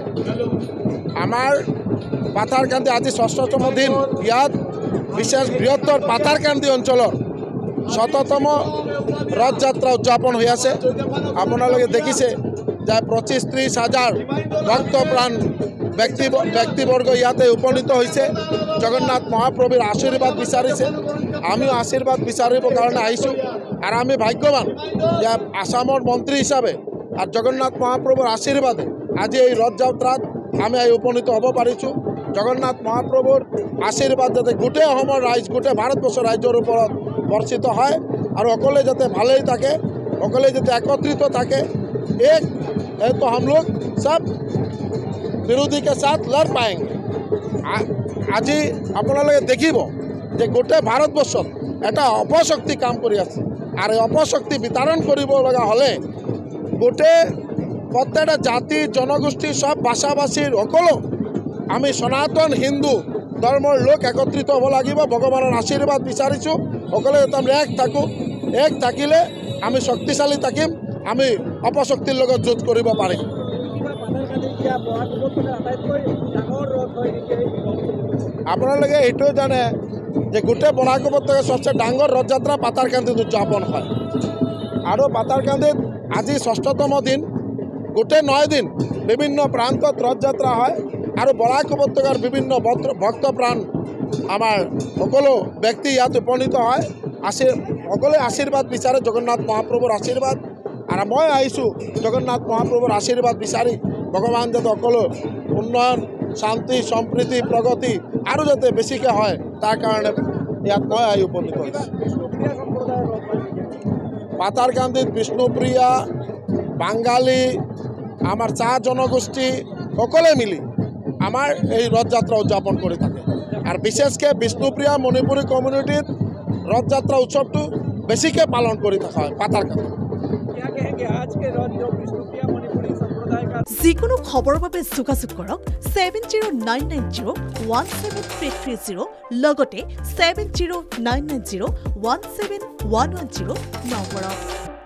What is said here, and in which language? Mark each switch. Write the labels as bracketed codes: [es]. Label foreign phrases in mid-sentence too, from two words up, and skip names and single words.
[bn] আমার পাতারকান্দি আজি 6তম দিন ইয়াত বিশেষ বৃহত্তর পাতারকান্দি অঞ্চলের 100তম রথযাত্রা উদযাপন হয়ে আছে। আপনারা দেখিছে যে 25-30 হাজার ভক্তপ্রাণ ব্যক্তিবর্গ ইয়াতে উপনীত হয়েছে। [as] জগন্নাথ মহাপ্রভুর আশীর্বাদ বিচারিছে, আমিও আশীর্বাদ বিচারিব কারণে আইছো। আর আমি ভাগ্যবান যে আসামর মন্ত্রী হিসাবে আর জগন্নাথ মহাপ্রভুর আশীর্বাদে আজি এই রথযাত্রাত আমি এই উপনীত হব পারিছো। জগন্নাথ মহাপ্রভুর আশীর্বাদ যাতে গোটে অসমৰ রাইজ গোটে ভারতবর্ষৰ রাজ্যৰ ওপৰত বর্ষিত হয় আর সকলে যাতে ভালেই থাকে, সকলে যাতে একত্রিত থাকে। [hi] एक है तो हम लोग सब विरोधी के साथ लड़ पाएंगे। [as] আজ আপোনে দেখিব যে গোটে ভাৰতবৰ্ষ এটা অপশক্তি কাম করে আছে আর এই অপশক্তি বিতরণ করিব লগা হলে গোটে প্রত্যেকটা জাতি জনগোষ্ঠী সব ভাষাভাষীর সকল আমি সনাতন হিন্দু ধর্মর লোক একত্রিত হব লাগিব। ভগবানের আশীর্বাদ বিচারিছো সকলে যাতে আমরা এক থাকো, এক থাকিলে আমি শক্তিশালী থাকিম, আমি অপশক্তির লগত যুদ্ধ কৰিব পাৰিম। আপোনালোকে এইটো জানে যে গোটেই বৰাক উপত্যকাৰ সবচেয়ে ডাঙৰ ৰথযাত্ৰা পাতাৰকান্দিত উদযাপন হয় আৰু পাতাৰকান্দিত আজি 6তম দিন গোটেই 9 দিন বিভিন্ন প্ৰান্তত ৰথযাত্ৰা হয় আৰু বৰাক উপত্যকাৰ বিভিন্ন ভক্তপ্ৰাণ আমাৰ সকলো ব্যক্তি ইয়াত উপনীত হয়। সকলে আশীর্বাদ বিচারে জগন্নাথ মহাপ্রভুর আশীর্বাদ আর মই আইছো জগন্নাথ মহাপ্রভুর আশীর্বাদ বিচারি ভগবান যাতে সকলো উন্নয়ন শান্তি সম্প্রীতি প্রগতি আরও যাতে বেশিকে হয় তার কারণে ইয়াত মই আই উপনীত হয়েছি। পাতারকান্দিত বিষ্ণুপ্রিয়া বাঙালি আমার চা জনগোষ্ঠী সকলে মিলি আমার এই রথযাত্রা উদযাপন করে থাকে আর বিশেষকে বিষ্ণুপ্রিয়া মণিপুরী কমিউনিটির রথযাত্রা উৎসবটো বেশিকে পালন করে থাকা হয় পাতারকান্দি। যিকোনো খবৰৰ বাবে যোগাযোগ কৰক 7099017330 লগতে 7099017110 নম্বৰত।